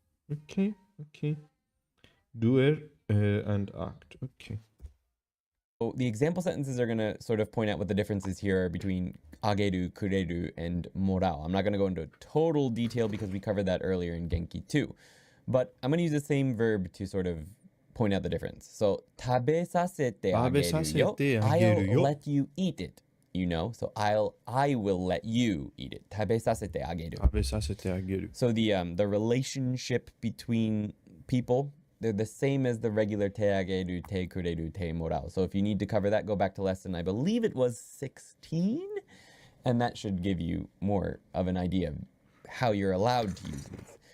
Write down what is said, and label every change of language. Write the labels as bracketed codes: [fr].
[en] Okay. Doer and act. Okay. So the example sentences are going to sort of point out what the differences here are between ageru, kureru, and morao. I'm not going to go into total detail because we covered that earlier in Genki too. But I'm going to use the same verb to sort of point out the difference. [ja] So, 食べさせてあげるよ. [en] I'll let you eat it. You know, so I will let you eat it. [ja] 食べさせてあげる. [en] So the relationship between people, they're the same as the regular te ageru, te kureru, te morao. So if you need to cover that, go back to lesson, I believe it was 16, and that should give you more of an idea of how you're allowed to use these.